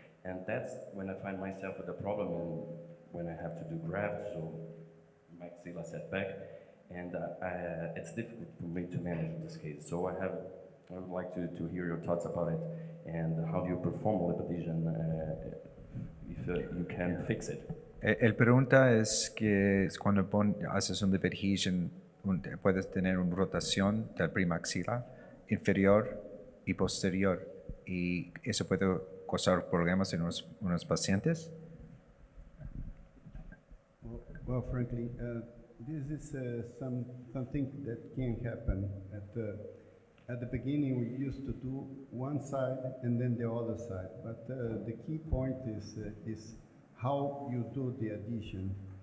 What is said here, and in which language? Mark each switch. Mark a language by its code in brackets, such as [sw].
[en] And that's when I find myself with a problem and when I have to do graft, so maxilla setback, and it's difficult for me to manage in this case. So I would like to hear your thoughts about it, and how do you perform lip adhesion if you can fix it. [es] El pregunta es que cuando haces un lip adhesion, puedes tener una rotación del premaxila inferior y posterior, y eso puede causar problemas en unos pacientes. [en] Well, frankly, this is something that can happen. At the beginning, we used to do one side and then the other side. But the key point is how you do the adhesion.